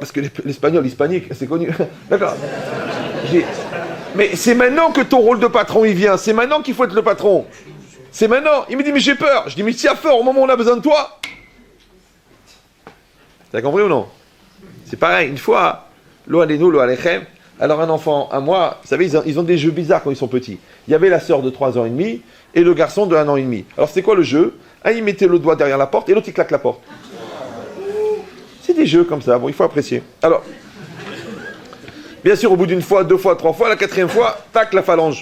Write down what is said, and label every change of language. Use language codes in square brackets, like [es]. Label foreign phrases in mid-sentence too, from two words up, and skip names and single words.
[fr] Parce que l'espagnol, il se panique, c'est connu. D'accord. Mais c'est maintenant que ton rôle de patron, il vient. C'est maintenant qu'il faut être le patron. C'est maintenant. Il me dit, mais j'ai peur. Je dis, mais si à peur, au moment où on a besoin de toi. T'as compris ou non? C'est pareil. Une fois, [he] לא עלינו, לא עליכם. [fr] Alors un enfant, à moi, vous savez, ils ont des jeux bizarres quand ils sont petits. Il y avait la sœur de 3 ans et demi et le garçon de 1 an et demi. Alors c'est quoi le jeu? Un, il mettait le doigt derrière la porte et l'autre, il claque la porte. C'est des jeux comme ça. Bon, il faut apprécier. Alors, bien sûr, au bout d'une fois, 2 fois, 3 fois, la 4e fois, tac, la phalange.